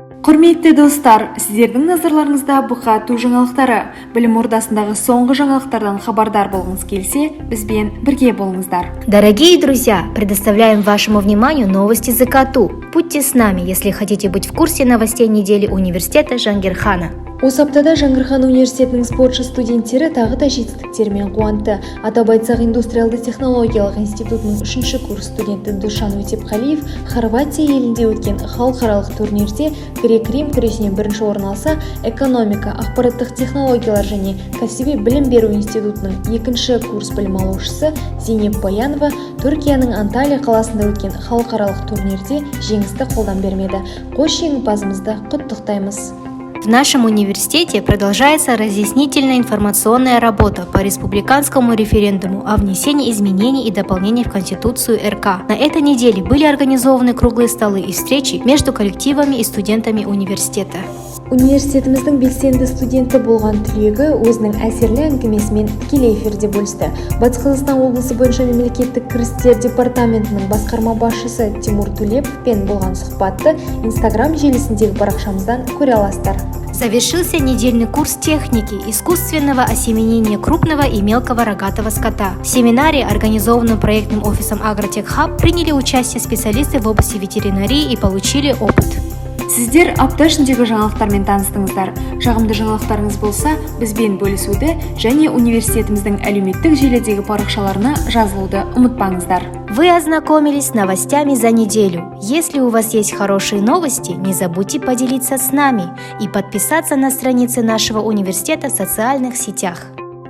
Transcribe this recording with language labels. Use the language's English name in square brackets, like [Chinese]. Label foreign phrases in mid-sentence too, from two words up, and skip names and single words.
[Kazakh] Құрметті достар, сіздердің назарларыңызда бұқату жаңалықтары. Білім ордасындағы соңғы жаңалықтардан хабардар болғыңыз келсе, бізбен бірге болыңыздар. [Russian] Дорогие друзья, предоставляем вашему вниманию новости ЗКТУ. Будьте с нами, если хотите быть в курсе новостей недели университета Жангирхана. [Kazakh] Осы аптада Жаңғырхан университетінің спортшы студенттері тағы да жетістіктермен қуанты. Атап айтсақ, индустриалды технологиялық институтының 3-ші курс студенті Душан Өтепқалиев Хорватия елінде өткен халықаралық турнирде грек-рим күресінен бірінші орын алса, экономика, ақпараттық технологиялар және кәсіби білім беру институтының 2-ші курс білім алушысы Зейнеп Баянова Түркияның Анталия қаласында өткен халықаралық турнирде жеңісті қолдан бермеді. Қош жеңімпазымызды құттықтаймыз. [Russian] В нашем университете продолжается разъяснительная информационная работа по республиканскому референдуму о внесении изменений и дополнений в Конституцию РК. На этой неделе были организованы круглые столы и встречи между коллективами и студентами университета. [Kazakh] Университетіміздің белсенді студенті болған түлегі өзінің әсерлі әңгімесімен тікелей эфирде бөлісті. Батыс Қазақстан облысы бойынша мемлекеттік кірістер департаментінің басқарма басшысы Тимур Төлеповпен болған сұхбатты Instagram желісіндегі парақшамыздан көре аласыздар. [Russian] Завершился недельный курс техники искусственного осеменения крупного и мелкого рогатого скота. В семинаре, организованном проектным офисом Агротеххаб, приняли участие специалисты в области ветеринарии и получили опыт. [Kazakh] Сіздер апта ішіндегі жаңалықтармен таныстыңыздар. Жағымды жаңалықтарыңыз болса, бізбен бөлісуді және университетіміздің әлеуметтік желідегі парақшаларына жазылуды ұмытпаңыздар. [Russian] Вы ознакомились с новостями за неделю. Если у вас есть хорошие новости, не забудьте поделиться с нами и подписаться на страницы нашего университета в социальных сетях.